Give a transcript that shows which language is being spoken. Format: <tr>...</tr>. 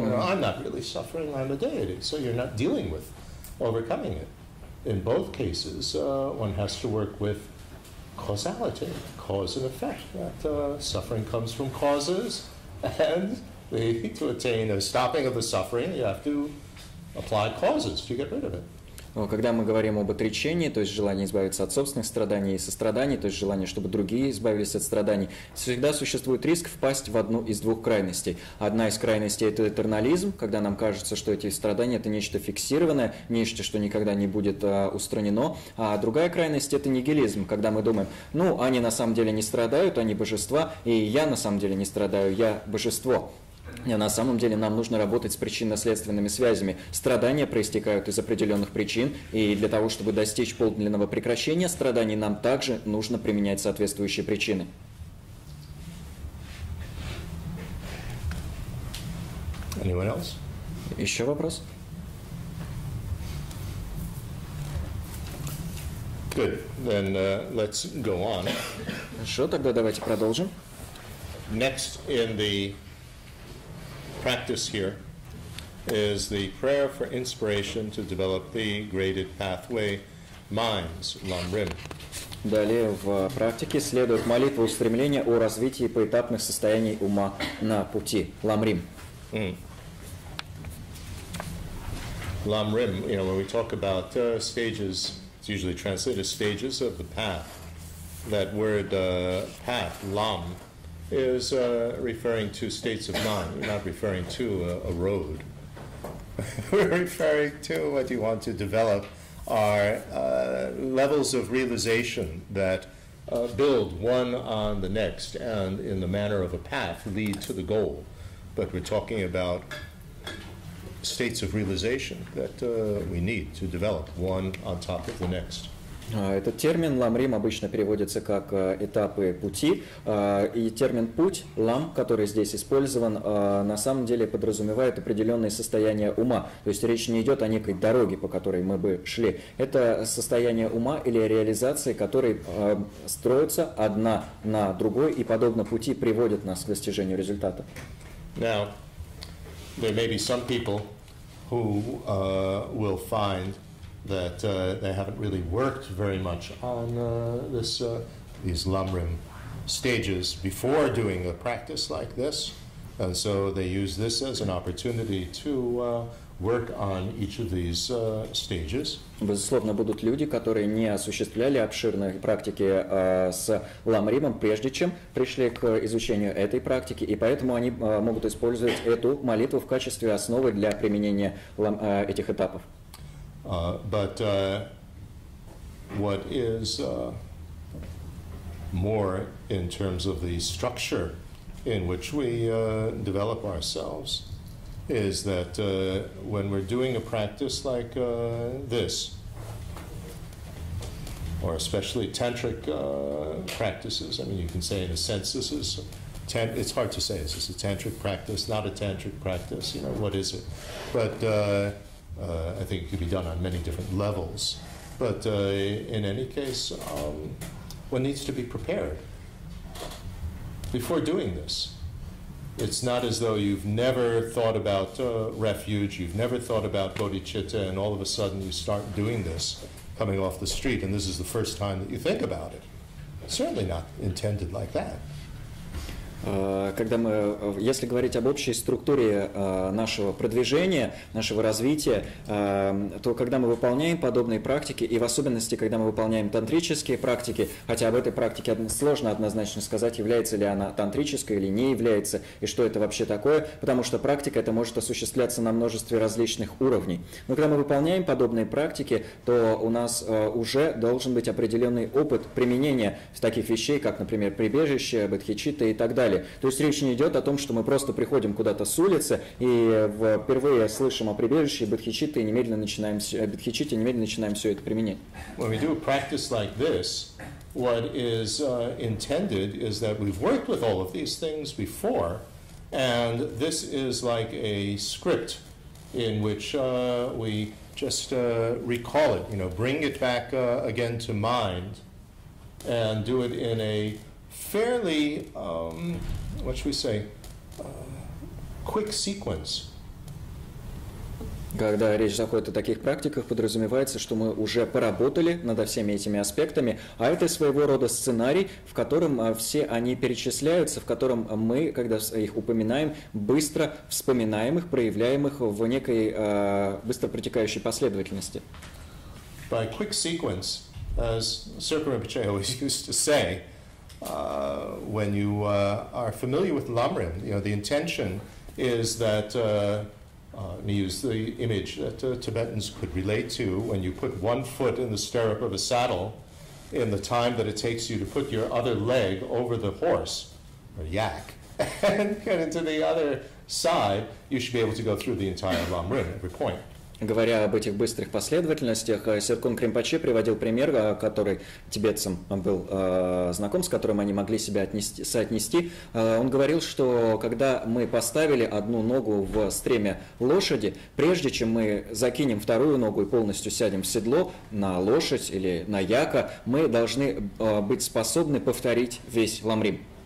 <en>I'm not really suffering, I'm a deity. So you're not dealing with overcoming it. In both cases, one has to work with causality, cause and effect. That suffering comes from causes, and to attain a stopping of the suffering, you have to apply causes to get rid of it.</en> <ru>Когда мы говорим об отречении, то есть желание избавиться от собственных страданий и состраданий, то есть желание, чтобы другие избавились от страданий, всегда существует риск впасть в одну из двух крайностей. Одна из крайностей – это этернализм, когда нам кажется, что эти страдания – это нечто фиксированное, нечто, что никогда не будет устранено. А другая крайность – это нигилизм, когда мы думаем, они на самом деле не страдают, они божества, и я на самом деле не страдаю, я божество. На самом деле нам нужно работать с причинно-следственными связями. Страдания проистекают из определенных причин, и для того, чтобы достичь подлинного прекращения страданий, нам также нужно применять соответствующие причины.</ru> <en>Anyone else?</en> <ru>Еще вопрос?</ru> <en>Good. Then let's go on.</en> <ru>Хорошо, тогда давайте продолжим.</ru> <en>Next in the practice here is the prayer for inspiration to develop the graded pathway minds, lam-rim.</en> <ru>Далее в практике следует молитва устремления о развитии поэтапных состояний ума на пути, lam-rim.</ru> <en>Lam-rim, when we talk about stages, it's usually translated as stages of the path. That word path, lam, is referring to states of mind. We're not referring to a road. We're referring to what you want to develop are levels of realization that build one on the next and in the manner of a path lead to the goal. But we're talking about states of realization that we need to develop one on top of the next.</en> <ru>Этот термин lam-rim обычно переводится как этапы пути, и термин путь, лам, который здесь использован, на самом деле подразумевает определенные состояния ума. То есть речь не идет о некой дороге, по которой мы бы шли. Это состояние ума или реализации, которые строятся одна на другой и, подобно пути, приводят нас к достижению результата.</ru> <en>Now, there may be some people who will find that they haven't really worked very much on these lam-rim stages before doing a practice like this, and so they use this as an opportunity to work on each of these stages.</en> <ru>Безусловно, будут люди, которые не осуществляли обширные практики с lam-rimом, прежде чем пришли к изучению этой практики, и поэтому они могут использовать эту молитву в качестве основы для применения этих этапов.</ru> <en>But what is more in terms of the structure in which we develop ourselves is that when we're doing a practice like this, or especially tantric practices, I mean, you can say in a sense this is, it's hard to say, is this a tantric practice, not a tantric practice, you know, what is it? But I think it could be done on many different levels. But in any case, one needs to be prepared before doing this. It's not as though you've never thought about refuge, you've never thought about bodhicitta, and all of a sudden you start doing this, coming off the street, and this is the first time that you think about it. It's certainly not intended like that.</en> <ru>Если говорить об общей структуре нашего продвижения, нашего развития, то когда мы выполняем подобные практики, и в особенности, когда мы выполняем тантрические практики, хотя об этой практике сложно однозначно сказать, является ли она тантрической или не является, и что это вообще такое, потому что практика это может осуществляться на множестве различных уровней. Но когда мы выполняем подобные практики, то у нас уже должен быть определенный опыт применения таких вещей, как, например, прибежище, бодхичитта и так далее. То есть речь не идет о том, что мы просто приходим куда-то с улицы и впервые слышим о прибежище и бодхичитте и немедленно начинаем все это применять.</ru> <en>When we do a practice like this, what is intended is that we've worked with all of these things before, and this is like a script in which we just recall it, you know, bring it back again to mind, and do it in a fairly, what should we say, quick sequence.</en> <ru>Когда речь заходит о таких практиках, подразумевается, что мы уже поработали над всеми этими аспектами, а это своего рода сценарий, в котором все они перечисляются, в котором мы, когда их упоминаем, быстро вспоминаем их, проявляем их в некой быстро протекающей последовательности.</ru> <en>By quick sequence, as Serpa Rinpoche always used to say, when you are familiar with lam-rim, you know, the intention is that, let me use the image that Tibetans could relate to, when you put one foot in the stirrup of a saddle, in the time that it takes you to put your other leg over the horse, or yak, and get into the other side, you should be able to go through the entire lam-rim at every point.</en> <ru>Говоря об этих быстрых последовательностях, Серкун Римпоче приводил пример, который тибетцам был знаком, с которым они могли себя соотнести. Он говорил, что когда мы поставили одну ногу в стремя лошади, прежде чем мы закинем вторую ногу и полностью сядем в седло на лошадь или на яка, мы должны быть способны повторить весь lam-rim.</ru>